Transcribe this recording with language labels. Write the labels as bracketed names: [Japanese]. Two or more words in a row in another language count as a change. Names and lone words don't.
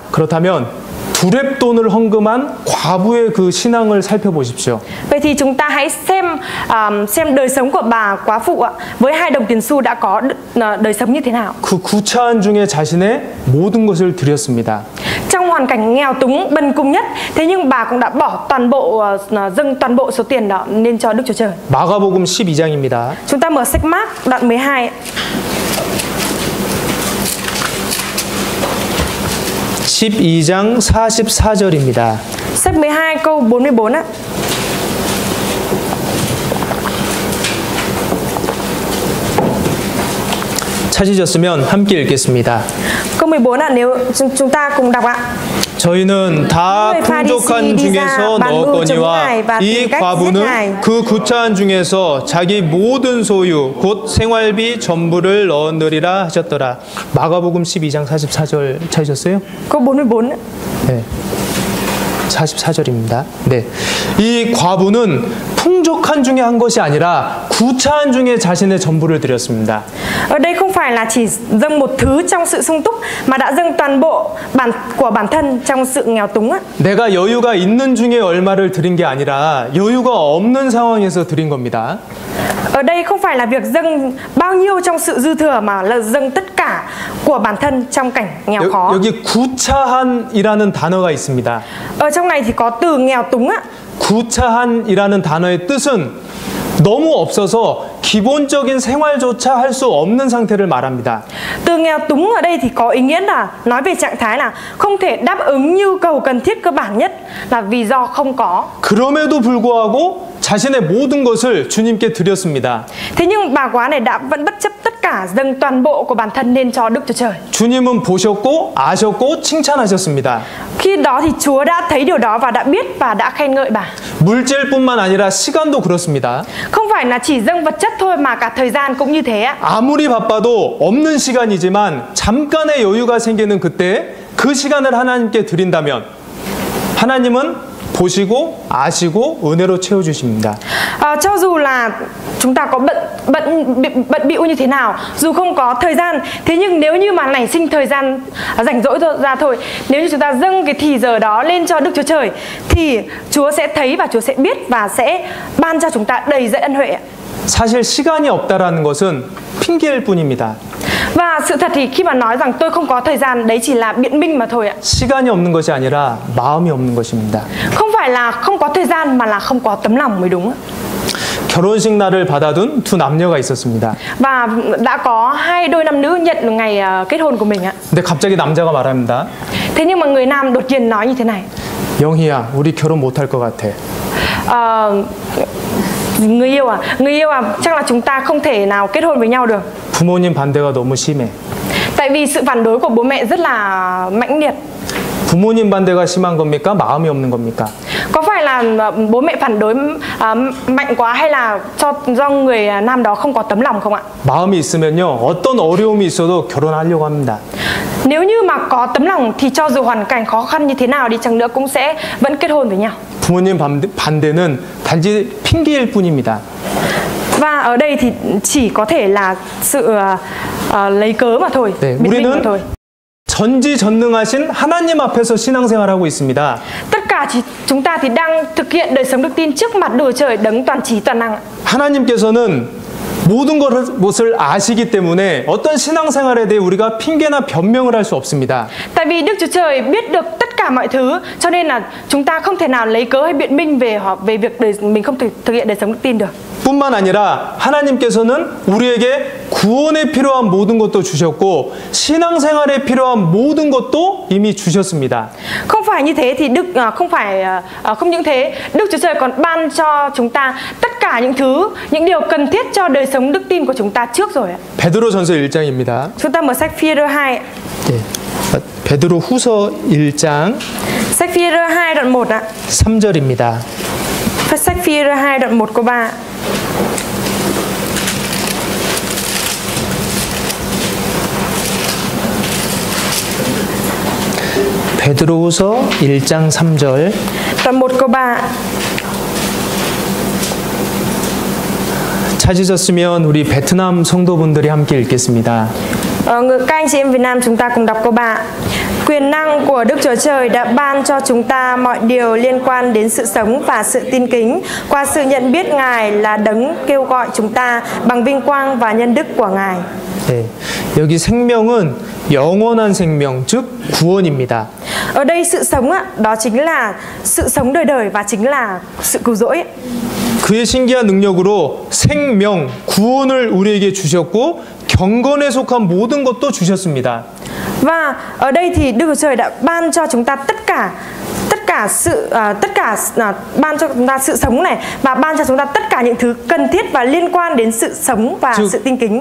[Korean] 그렇다면 두렙돈을 헌금한 과부의 그 신앙을 살펴보십시오. [Vietnamese] Vậy thì chúng ta hãy xem đời sống của bà quá phụ ạ, với 2 đồng tiền xu đã có đời sống như thế nào. [Korean] 그 구차한 중에 자신의 모든 것을 드렸습니다. [Vietnamese] Trong hoàn cảnh nghèo túng, bần cùng nhất, thế nhưng bà cũng đã bỏ dâng toàn bộ số tiền đó lên cho Đức Chúa Trời. [Korean] 마가복음 12장입니다. [Vietnamese] Chúng ta mở sách Mác đoạn 12. [Korean] 12장 44절입니다. [Vietnamese] Sách 12 câu 44 á. [Korean] 찾으셨으면 함께 읽겠습니다. [Vietnamese] Câu 14 ạ, nếu chúng ta cùng đọc ạ. [Korean] 저희는 다 풍족한 중에서 넣었거니와 이 과부는 그 구차한 중에서 자기 모든 소유 곧 생활비 전부를 넣으리라 하셨더라. 마가복음 12장 44절 찾으셨어요? [Vietnamese] Câu 44. [Korean] 네. 44절입니다. 네. 이 과부는 풍족한 중에 한 것이 아니라 구차한 중에 자신의 전부를 드렸습니다. [Vietnamese] Ở đây không phải là chỉ dâng một thứ trong sự sung túc mà đã dâng toàn bộ của bản thân trong sự nghèo túng á. [Korean] 내가 여유가 있는 중에 얼마를 드린 게 아니라 여유가 없는 상황에서 드린 겁니다. [Vietnamese] Ở đây không phải là việc dâng bao nhiêu trong sự dư thừa mà là dâng tất cả của bản thân trong cảnh nghèo khó. [Korean] 여기 구차한이라는 단어가 있습니다. [Vietnamese] Ở trong này thì có từ nghèo túng á. [Korean] 구차한이라는 단어의 뜻은 너무 없어서 기본적인 생활조차 할 수 없는 상태를 말합니다. [Vietnamese] Từ nghèo túng ở đây thì có ý nghĩa là nói về trạng thái là không thể đáp ứng nhu cầu cần thiết cơ bản nhất là vì do không có. [Korean] 그럼에도 불구하고 자신의 모든 것을 주님께 드렸습니다. [Vietnamese] Thế nhưng bà quá này đã vẫn bất chấp tất cả dâng toàn bộ của bản thân lên cho Đức Chúa Trời. [Korean] 주님은 보셨고 아셨고 칭찬하셨습니다. [Vietnamese] Khi đó thì Chúa đã thấy điều đó và đã biết và đã khen ngợi bà. [Korean] 물질뿐만 아니라 시간도 그렇습니다. [Vietnamese] Không phải là chỉ dâng vật chất thôi mà cả thời gian cũng như thế ạ. [Korean] 아무리 바빠도 없는 시간이지만 잠깐의 여유가 생기는 그때 그 시간을 하나님께 드린다면 하나님은 보시고 아시고 은혜로 채워주십니다. [Vietnamese] Cho dù là chúng ta có bận bịu như thế nào, dù không có thời gian, thế nhưng nếu như mà nảy sinh thời gian rảnh rỗi ra thôi, nếu như chúng ta dâng cái thì giờ đó lên cho Đức Chúa Trời thì Chúa sẽ thấy và Chúa sẽ biết và sẽ ban cho chúng ta đầy dẫy ân huệ. [Korean] 사실 시간이 없다라는 것은 핑계일 뿐입니다. [Vietnamese] Và sự thật thì khi mà nói rằng tôi không có thời gian, đấy chỉ là biện minh mà thôi ạ. [Korean] 시간이 없는 것이 아니라 마음이 없는 것입니다. [Vietnamese] Không phải là không có thời gian mà là không có tấm lòng mới đúng. [Korean] 결혼식 날을 받아둔 두 남녀가 있었습니다. [Vietnamese] Và đã có hai đôi nam nữ nhận ngày kết hôn của mình ạ. [Korean] 근데 갑자기 남자가 말합니다. [Vietnamese] Thế nhưng mà người nam đột nhiên nói như thế này. [Korean] 영희야, 우리 결혼 못할 것 같아. [Vietnamese] Người yêu à, chắc là chúng ta không thể nào kết hôn với nhau được. [Korean] 부모님 반대가 너무 심해. [Vietnamese] Tại vì sự phản đối của bố mẹ rất là mãnh liệt. [Korean] 부모님 반대가 심한 겁니까? 마음이 없는 겁니까? [Vietnamese] Có phải là bố mẹ phản đối mạnh quá hay là do người nam đó không có tấm lòng không ạ? [Korean] 마음이 있으면요, 어떤 어려움이 있어도 결혼하려고 합니다. [Vietnamese] Nếu như mà có tấm lòng thì cho dù hoàn cảnh khó khăn như thế nào đi chăng nữa cũng sẽ vẫn kết hôn với nhau. [Korean] 부모님 반대는 단지 핑계일 뿐입니다. [Vietnamese] Và ở đây thì chỉ có thể là sự lấy cớ mà thôi. [Korean] 네, [Vietnamese] biện minh mà [Korean] 우리는 [Vietnamese] thôi. [Korean] 전지전능하신 하나님 앞에서 신앙생활하고 있습니다. [Vietnamese] Tất cả chúng ta thì đang thực hiện đời sống đức tin trước mặt Đức Chúa Trời đấng toàn trí toàn năng. [Korean] 하나님께서는 모든 것을 아시기 때문에 어떤 신앙생활에 대해 우리가 핑계나 변명을 할 수 없습니다. [Vietnamese] Tại vì Đức Chúa Trời biết được tất cả mọi thứ, cho nên là chúng ta không thể nào lấy cớ hay biện minh về việc mình không thể thực hiện đời sống đức tin được. [Korean] 뿐만 아니라 하나님께서는 우리에게 구원에 필요한 모든 것도 주셨고 신앙생활에 필요한 모든 것도 이미 주셨습니다. [Vietnamese] Không phải như thế thì không những thế, Đức Chúa Trời còn ban cho chúng ta tất cả những điều cần thiết cho đời sống đức tin của chúng ta trước rồi. [Korean] 베드로전서 1장입니다. [Vietnamese] Chúng ta mở sách Phi-e-rơ 2. [Korean] 네. 베드로 후서 1장 [Vietnamese] Sách Phi-e-rơ 2 đoạn 1 ạ. [Korean] 3절입니다. [Vietnamese] Sách Phi-e-rơ 2 đoạn 1 câu 3. [Korean] 베드로후서 1장 3절 [Vietnamese] Đoạn 1 câu 3. [Korean] 찾으셨으면 우리 베트남 성도분들이 함께 읽겠습니다. [Vietnamese] Các anh chị em Việt Nam chúng ta cùng đọc câu 3. Quyền năng của Đức Chúa Trời đã ban cho chúng ta mọi điều liên quan đến sự sống và sự tin kính qua sự nhận biết Ngài là đấng kêu gọi chúng ta bằng vinh quang và nhân đức của Ngài. [Korean] 네, 여기 생명은 영원한 생명, 즉 구원입니다. [Vietnamese] Ở đây sự sống đó chính là sự sống đời đời và chính là sự cứu rỗi. [Korean] 그의 신기한 능력으로 생명, 구원을 우리에게 주셨고 경건에 속한 모든 것도 주셨습니다. [Vietnamese] Và ở đây thì Đức Chúa Trời đã ban cho chúng ta tất cả ban cho chúng ta sự sống này và ban cho chúng ta tất cả những thứ cần thiết và liên quan đến sự sống và sự tin kính.